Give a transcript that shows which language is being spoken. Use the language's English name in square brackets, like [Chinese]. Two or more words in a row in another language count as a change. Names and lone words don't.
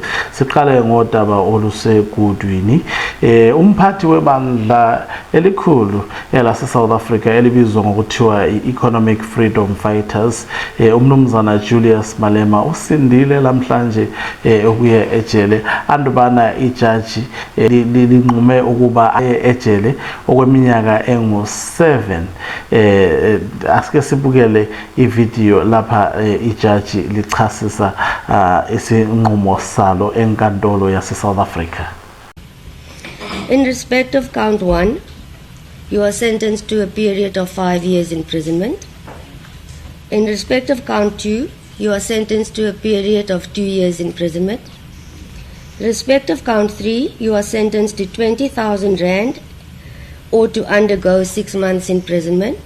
[North Ndebele] Siqale ngodaba olusegudwini. Umphathi webandla elikhulu elase South Africa elibizwa ngokuthiwa i-Economic Freedom Fighters, umnumzana Julius Malema usindile lamhlanje ukuya ejele andubana ijaji linqume ukuba ejele okweminyaka engu-7. Asike sibukele ivideo lapha ijaji lichasisa isinqumo salo enkantolo yase South Africa. [English] In respect of count 1, you are sentenced to a period of 5 years imprisonment. In respect of count 2, you are sentenced to a period of 2 years imprisonment. In respect of count 3, you are sentenced to 20,000 rand or to undergo 6 months imprisonment.